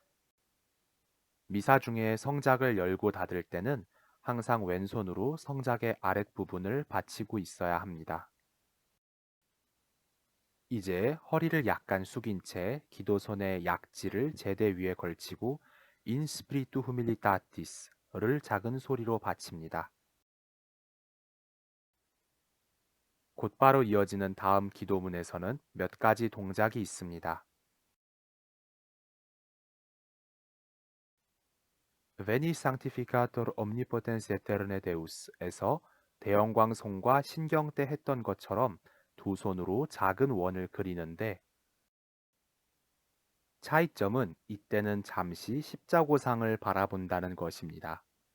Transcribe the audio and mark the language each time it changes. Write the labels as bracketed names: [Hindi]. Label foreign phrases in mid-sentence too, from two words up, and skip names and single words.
[Korean] 미사 중에 성작을 열고 닫을 때는 항상 왼손으로 성작의 아랫부분을 받치고 있어야 합니다. 이제 허리를 약간 숙인 채 기도손의 약지를 제대 위에 걸치고 [Latin] In spiritu humilitatis [Korean] 를 작은 소리로 바칩니다. 곧바로 이어지는 다음 기도문에서는 몇 가지 동작이 있습니다. [Latin] Veni sanctificator omnipotens aeterne Deus [Korean] 에서 대영광송과 신경 때 했던 것처럼 두 손으로 작은 원을 그리는데 차이점은 이때는 잠시 십자고상을 바라본다는 것입니다.